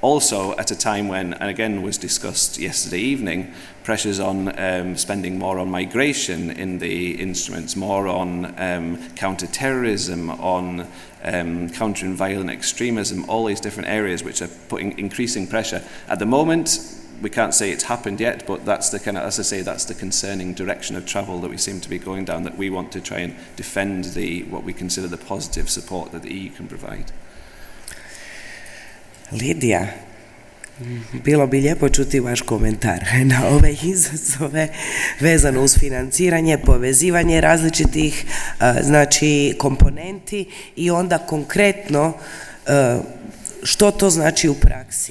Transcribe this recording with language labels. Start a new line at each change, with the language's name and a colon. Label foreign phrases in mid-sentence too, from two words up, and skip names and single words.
English: also at a time when, and again was discussed yesterday evening, pressures on spending more on migration in the instruments, more on counter-terrorism, on countering violent extremism, all these different areas which are putting increasing pressure. At the moment, we can't say it's happened yet, but that's the kind of, as I say, that's the concerning direction of travel that we seem to be going down, that we want to try and defend what we consider the positive support that the EU can provide.
Croatian: Lidija, bilo bi lijepo čuti vaš komentar na ove izazove vezano uz financiranje, povezivanje različitih znači komponenti i onda konkretno što to znači u praksi.